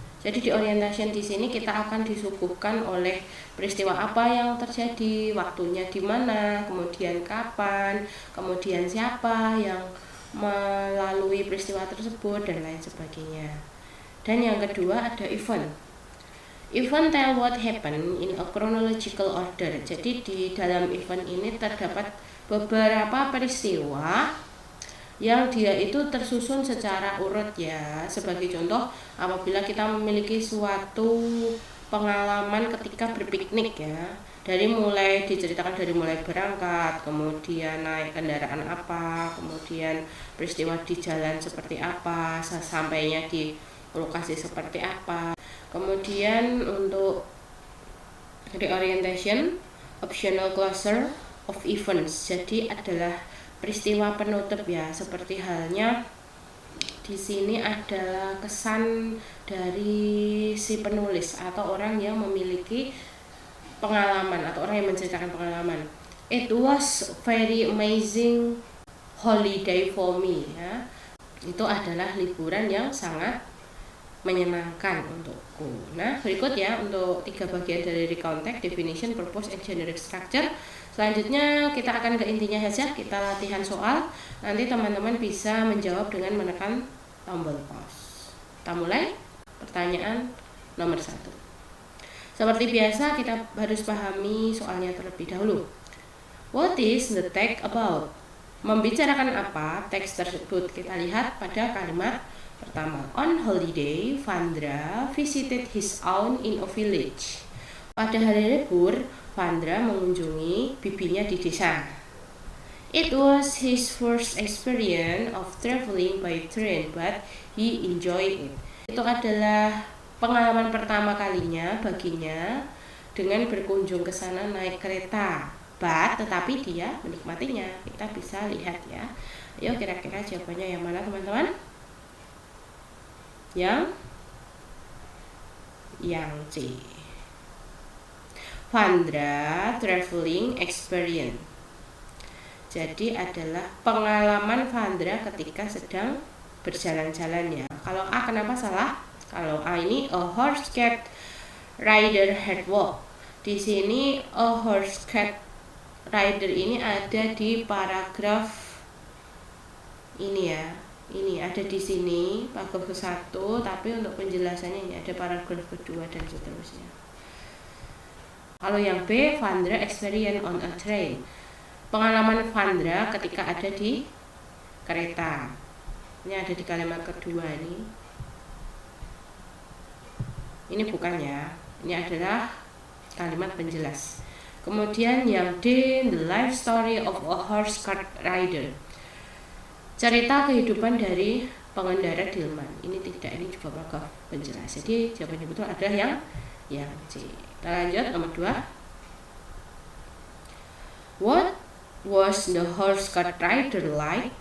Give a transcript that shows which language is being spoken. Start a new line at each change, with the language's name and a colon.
Indonesian: Jadi di orientation di sini kita akan disuguhkan oleh peristiwa apa yang terjadi, waktunya di mana, kemudian kapan, kemudian siapa yang melalui peristiwa tersebut dan lain sebagainya. Dan yang kedua ada event.
English: Event tell what happened in a chronological order.
Indonesian: Jadi di dalam event ini terdapat beberapa peristiwa yang dia itu tersusun secara urut ya. Sebagai contoh, apabila kita memiliki suatu pengalaman ketika berpiknik ya, diceritakan dari mulai berangkat, kemudian naik kendaraan apa, kemudian peristiwa di jalan seperti apa, sampainya di lokasi seperti apa. Kemudian untuk reorientation, optional closure of events, jadi adalah peristiwa penutup ya. Seperti halnya di sini adalah kesan dari si penulis atau orang yang memiliki pengalaman atau orang yang menceritakan pengalaman.
English: It was very amazing holiday for me ya.
Indonesian: Itu adalah liburan yang sangat menyenangkan untukku. Nah, berikut ya untuk 3 bagian dari recount text,
English: definition, purpose, and generic structure.
Indonesian: Selanjutnya kita akan ke intinya saja, kita latihan soal. Nanti teman-teman bisa menjawab dengan menekan tombol pause. Kita mulai. Pertanyaan nomor 1. Seperti biasa kita harus pahami soalnya terlebih dahulu.
English: What is the text about?
Indonesian: Membicarakan apa teks tersebut? Kita lihat pada kalimat pertama.
English: On holiday, Vandra visited his aunt in a village.
Indonesian: Pada hari libur, Vandra mengunjungi bibinya di desa.
English: It was his first experience of traveling by train, but he enjoyed it.
Indonesian: Itu adalah pengalaman pertama kalinya baginya dengan berkunjung ke sana naik kereta. Tetapi dia menikmatinya. Kita bisa lihat ya. Ayo kira-kira jawabannya yang mana teman-teman? Yang C.
English: Vandra traveling experience.
Indonesian: Jadi adalah pengalaman Vandra ketika sedang berjalan-jalan ya. Kalau A kenapa salah? Kalau A ini
English: a horse cat rider had walk.
Indonesian: Di sini a horse cat rider ini ada di paragraf ini ya. Ini ada di sini paragraf ke-1, tapi untuk penjelasannya ini ada paragraf kedua dan seterusnya. Kalau yang B,
English: Vandra experience on a train.
Indonesian: Pengalaman Vandra ketika ada di kereta. Ini ada di kalimat kedua ini. Ini bukan ya. Ini adalah kalimat penjelas. Kemudian yang D,
English: the life story of a horse cart rider.
Indonesian: Cerita kehidupan dari pengendara delman. Ini tidak, ini juga paragraf penjelas. Jadi jawabannya betul adalah yang C. Kita lanjut nomor 2.
English: What was the horse cart rider like?